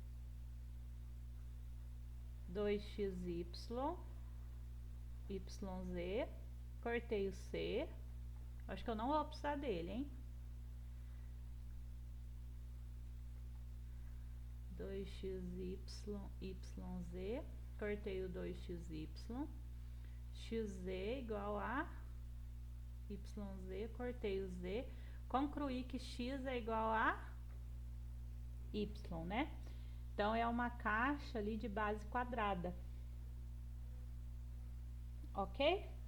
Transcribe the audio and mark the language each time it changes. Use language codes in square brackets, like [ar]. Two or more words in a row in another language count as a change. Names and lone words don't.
[pt] 2XY YZ. Cortei o C. Acho que eu não vou precisar dele, hein? 2XY YZ. Cortei o 2XY. XZ igual a YZ. Cortei o Z. Concluí que X é igual a Y, né? Então, é uma caixa ali de base quadrada. Ok?